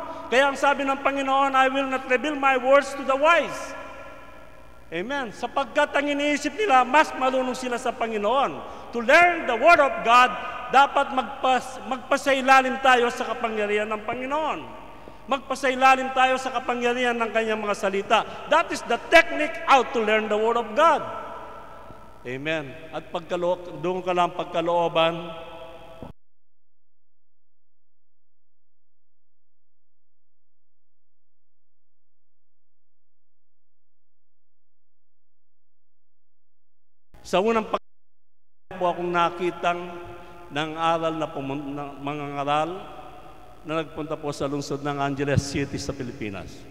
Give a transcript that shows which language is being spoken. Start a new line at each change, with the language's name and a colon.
Filipino: Kaya ang sabi ng Panginoon,
English: I will not reveal my words to the wise.
Filipino: Amen. Sapagkat ang iniisip nila, mas marunong sila sa Panginoon.
English: To learn the Word of God,
Filipino: dapat magpasailalim tayo sa kapangyarihan ng Panginoon. Magpasailalim tayo sa kapangyarihan ng kanyang mga salita.
English: That is the technique how to learn the Word of God. Amen.
Filipino: At doon ka lang pagkalooban, sa unang po akong nakitang ng aral na mga ngaral na nagpunta po sa lungsod ng Angeles City sa Pilipinas.